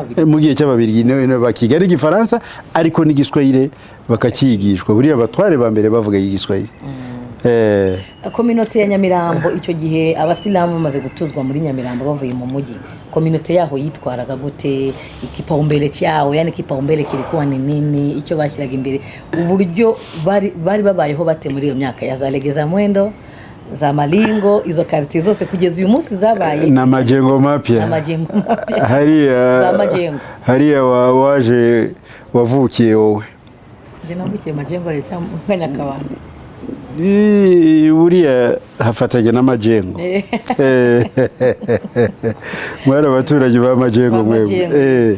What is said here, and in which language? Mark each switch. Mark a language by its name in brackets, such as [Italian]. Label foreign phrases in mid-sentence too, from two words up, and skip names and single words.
[Kinyarwanda] mu gihe cy'Ababirigi bakiga Igifaransa ariko n'Igiswahili bakakigishwa. Buriya abatware ba mbere bavuga Igiswahili. Communauté ya Nyamirambo icyo gihe abasilamu bamaze gutuzwa muri Nyamirambo bavuye mu mujyi, communauté yaho yitwaraga gute? [Swahili] Ikipaumbele cyao, yani kipaumbele kilikuwa ni nini? [Kinyarwanda] Icyo bashyiraga imbere, uburyo bari babayeho bate muri iyo myaka ya za Regeza Mwendo, za Malingo, izo quartier zose kugeza uyu munsi zabaye [Swahili] na majengo mapya. [Kinyarwanda] Hariya waje wavukiye wowe Njye navukiye Majengo leta Nyakabanda. Buriya hafatanye n'amajengo. Mwari abaturage ba Majengo mwebwe.